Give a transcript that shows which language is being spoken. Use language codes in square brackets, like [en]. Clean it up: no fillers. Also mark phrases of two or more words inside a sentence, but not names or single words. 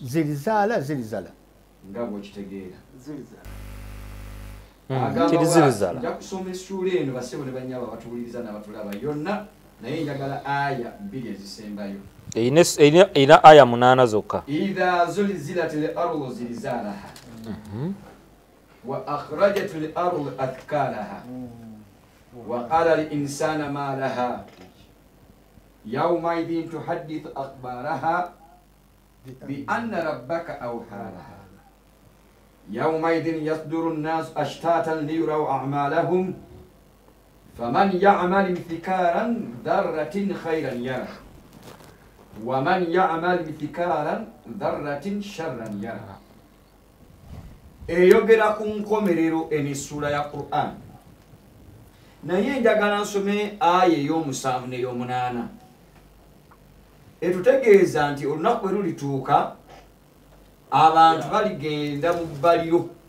[lg] zilizala nga bw'okitegeera zilizala nja kusoma essuula eno basebo ne banyaba batuwuliriza n'abatulaba yonna naye njagala aya 2 ezisembayo erina aya 8 zokka [ar] إذا زلزلت الأرض زلزالها وأخرجت الأرض أثقالها وقال للإنسان ما لها يومئذ تحدث أخبارها بأن ربك أوحى لها يومئذ يصدر الناس أشتاتا ليروا أعمالهم فمن يعمل مثقال ذرة خيرا يره ومن يعمل مثقالا ذرة شرا يره [lg] eyogera ku nkomerero enisula ya Qur'an naye njagala nsome aya ey'omusanvu n'ey'omunaana etutegeeza nti olunaku bwe lulituuka abantu baligenda mu bbaliro